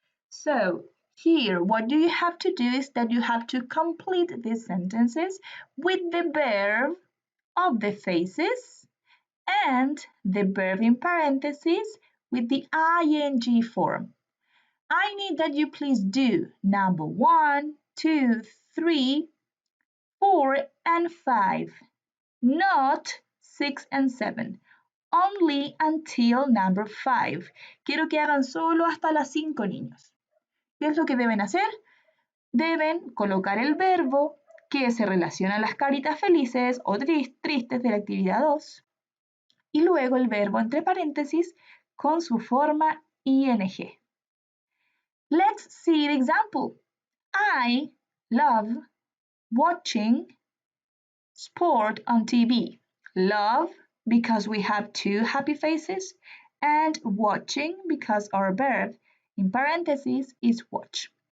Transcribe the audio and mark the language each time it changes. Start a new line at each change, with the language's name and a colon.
English: So here, what you have to do is that you have to complete these sentences with the verb of the faces and the verb in parentheses with the ing form. I need that you please do number 1, 2, 3, 4, and 5, not 6 and 7. Only until number 5.
Spanish: Quiero que hagan solo hasta las 5, niños. ¿Qué es lo que deben hacer? Deben colocar el verbo que se relaciona a las caritas felices o tristes de la actividad 2 y luego el verbo entre paréntesis con su forma ing.
English: Let's see the example. I love watching sport on TV. Love because we have 2 happy faces and watching because our verb in parentheses is watch.